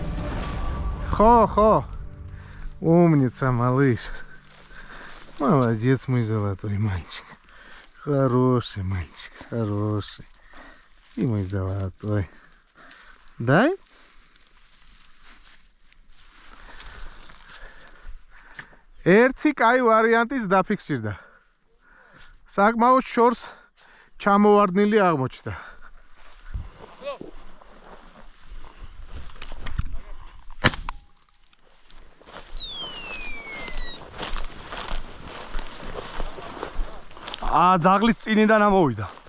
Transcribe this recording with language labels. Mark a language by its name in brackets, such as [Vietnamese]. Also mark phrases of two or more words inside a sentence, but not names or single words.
[Russian] Хо-хо. Умница, малыш. Молодец, мой золотой мальчик. Хороший мальчик, хороший. И мой золотой. Дай? [Georgian] ერთი კაი ვარიანტის დაფიქსირდა. საკმაოდ შორს ჩამოვარდნილი აღმოჩნდა. ძაღლის წინიდან ამოვიდა.